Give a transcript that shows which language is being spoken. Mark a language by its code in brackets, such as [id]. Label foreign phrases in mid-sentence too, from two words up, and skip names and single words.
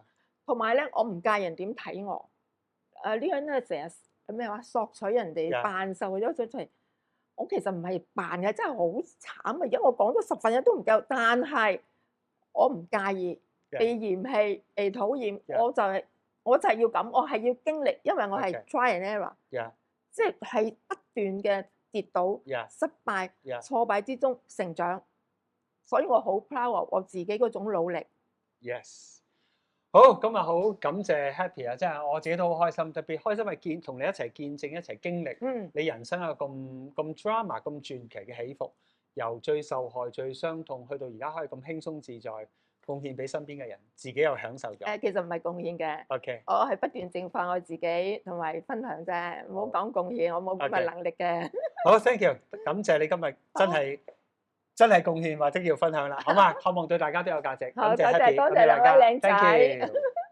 [yue] 同埋咧，我唔介人點睇我。呢個人咧成日咩話索取人哋扮受咗出嚟，我其實唔係扮嘅，真係好慘啊！而家我講咗10分一都唔夠，但係我唔介意被嫌棄、被討厭，我就係要咁，我係要經歷，因為我係 [en] try and error， [yue] 即係不斷嘅跌倒、失敗、挫敗之中成長，所以我好 proud 我自己嗰種努力。 Yes， 好，今日好感謝 Happy 啊！真係我自己都好開心，特別開心係同你一齊見證、一齊經歷你人生有咁 drama、咁傳奇嘅起伏，由最受害、最傷痛，去到而家可以咁輕鬆自在，貢獻俾身邊嘅人，自己又享受咗。其實唔係貢獻嘅。 OK，我係不斷淨化我自己同埋分享啫，唔好講貢獻，我冇咁嘅能力嘅。 [en] 好 ，thank you， [yue] 感謝你今日真係貢獻或者要分享啦，好嘛？希望對大家都有價值。好，多謝兩位靚仔。